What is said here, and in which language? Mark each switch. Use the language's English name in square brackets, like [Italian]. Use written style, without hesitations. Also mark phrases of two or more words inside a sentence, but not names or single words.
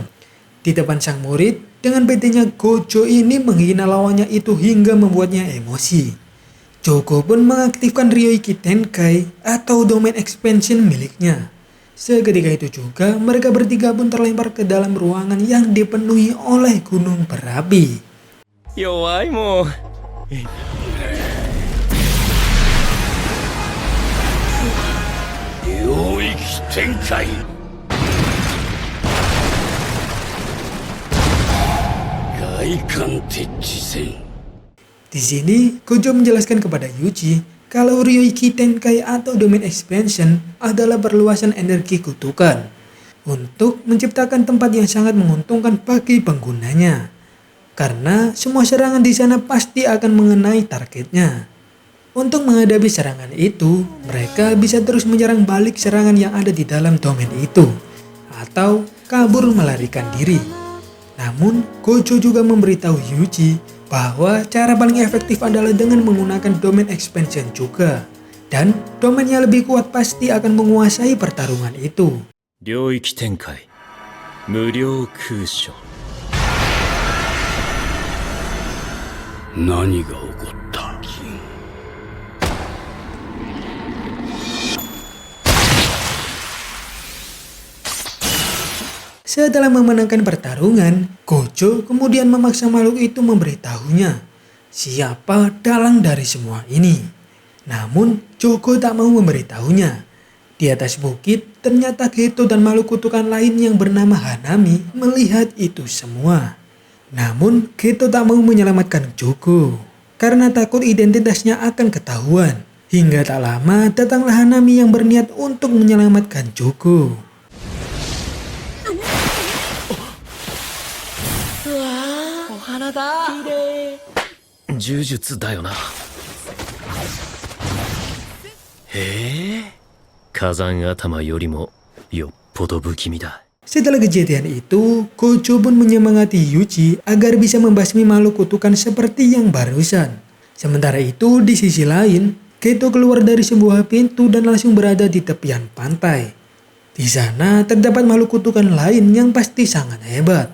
[Indonesian] Di depan sang murid, dengan bedanya Gojo ini menghina lawannya itu hingga membuatnya emosi. Jogo pun mengaktifkan [Japanese] 領域展開 [Indonesian] atau [English] domain expansion [Indonesian] miliknya. Seketika itu juga mereka bertiga pun terlempar ke dalam ruangan yang dipenuhi oleh gunung berapi. [Japanese] 弱いも。領域展開. Gaikan Techisen. [Indonesian] Di sini, Gojo menjelaskan kepada Yuji kalau [Japanese] 領域展開 [Indonesian] atau [English] Domain Expansion [Indonesian] adalah perluasan energi kutukan untuk menciptakan tempat yang sangat menguntungkan bagi penggunanya. Karena semua serangan di sana pasti akan mengenai targetnya. Untuk menghadapi serangan itu, mereka bisa terus menyerang balik serangan yang ada di dalam domain itu atau kabur melarikan diri. Namun, Gojo juga memberitahu Yuji bahwa cara paling efektif adalah dengan menggunakan [English] domain expansion [Indonesian] juga. Dan domainnya lebih kuat pasti akan menguasai pertarungan itu. [Japanese] 領域展開無料空所何が起こった [Indonesian] Setelah memenangkan pertarungan, Gojo kemudian memaksa makhluk itu memberitahunya siapa dalang dari semua ini. Namun, Joko tak mau memberitahunya. Di atas bukit, ternyata Geto dan makhluk kutukan lain yang bernama Hanami melihat itu semua. Namun, Geto tak mau menyelamatkan Joko karena takut identitasnya akan ketahuan. Hingga tak lama, datanglah Hanami yang berniat untuk menyelamatkan Joko. [Japanese] お花だ綺麗呪術だよなへえ火山頭よりもよっぽど不気味だ [Indonesian] Setelah kejadian itu, Gojo pun menyemangati Yuji agar bisa membasmi makhluk kutukan seperti yang barusan. Sementara itu, di sisi lain, Geto keluar dari sebuah pintu dan langsung berada di tepian pantai. Di sana terdapat makhluk kutukan lain yang pasti sangat hebat.